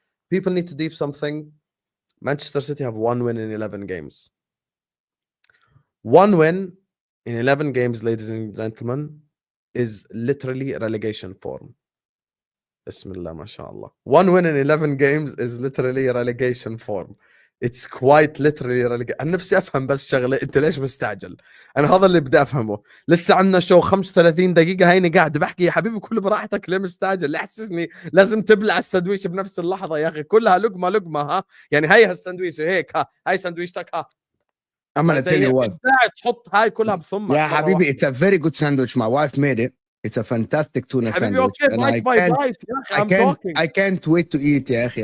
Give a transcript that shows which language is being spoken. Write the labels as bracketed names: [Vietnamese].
[English] People need to deep something. Manchester City have 1 win in 11 games. 1 win in 11 games, ladies and gentlemen, is literally relegation form. Bismillah, mashallah. 1 win in 11 games is literally relegation form. It's quite literally relegation. [Arabic] أنا نفسي أفهم بس شغلة، أنت ليش مستعجل؟ أنا هذا اللي بدي أفهمه. لسه عندنا شو 35 دقيقة هيني قاعد بحكي يا حبيبي كل براحتك، ليه مستعجل؟ لا حسسني لازم تبلع السندويش بنفس اللحظة يا أخي، كلها لقمة ها، يعني هي هالسندويش هيك ها، هاي سندويشتك ها. [English] I'm gonna tell you what. [Arabic] تحط هاي كلها بثمك. [English] Yeah, حبيبي, it's a very good sandwich. My wife made it. It's a fantastic tuna sandwich. Okay, bite by bite. I can't wait to eat [Arabic] يا أخي.